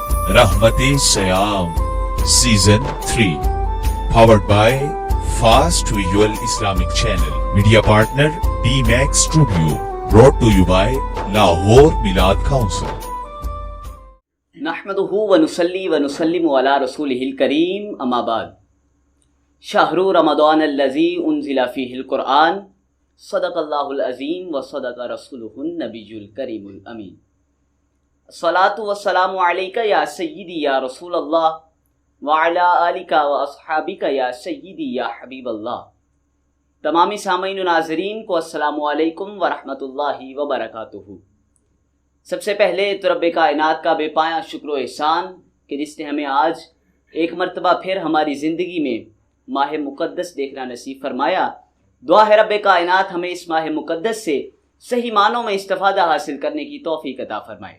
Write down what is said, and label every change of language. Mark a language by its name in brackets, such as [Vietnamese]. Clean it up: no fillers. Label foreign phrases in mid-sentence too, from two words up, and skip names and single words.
[English] रहमते सयाम सीजन 3 powered by Fast Visual Islamic Channel. Media partner D-Max Studio. Brought to you by Lahore Milad Council. [Arabic] نحمده ونصلي ونسلم على رسوله الكريم أما بعد. شهر رمضان الذي أنزل فيه القرآن صدق الله العظيم وصدق رسوله النبي الكريم الأمين. الصلاة والسلام عليك يا سيدي يا رسول الله وعلى آلك وأصحابك يا سيدي يا حبيب الله. [Urdu] تمامی سامعین و ناظرین کو [Arabic] السلام عليكم ورحمة الله وبركاته. [Urdu] سب سے پہلے تو رب کائنات کا بےپایاں شکر و احسان کہ جس نے ہمیں آج ایک مرتبہ پھر ہماری زندگی میں ماہ مقدس دیکھنا نصیب فرمایا. دعا ہے رب کائنات ہمیں اس ماہ مقدس سے صحیح معنوں میں استفادہ حاصل کرنے کی توفیق عطا فرمائے.